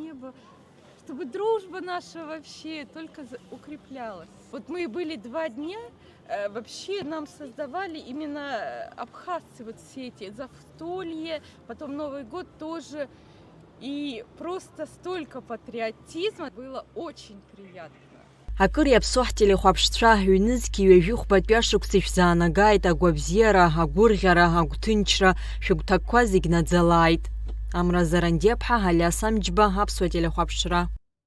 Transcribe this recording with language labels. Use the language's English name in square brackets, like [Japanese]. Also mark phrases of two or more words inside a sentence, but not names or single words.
[Russian] неба, чтобы дружба наша вообще только укреплялась. Вот мы были 2 дня, вообще нам создавали именно абхазцы вот все эти застолье, потом Новый год тоже. И просто столько патриотизма, было очень приятно. [Abkhazian] Акыр иаԥсуаҳ телехәаԥшцәа ҳҩнызқьи ҩажәи-хәбатәи ашықәса шәзаанагааит агәабзиара, агәырӷьара, агәҭынчра, шәыгәҭакқәа зегь наӡалааит. Амра Заранди-аԥҳа, Алиас Амҷба, Аԥсуа телехәаԥшра.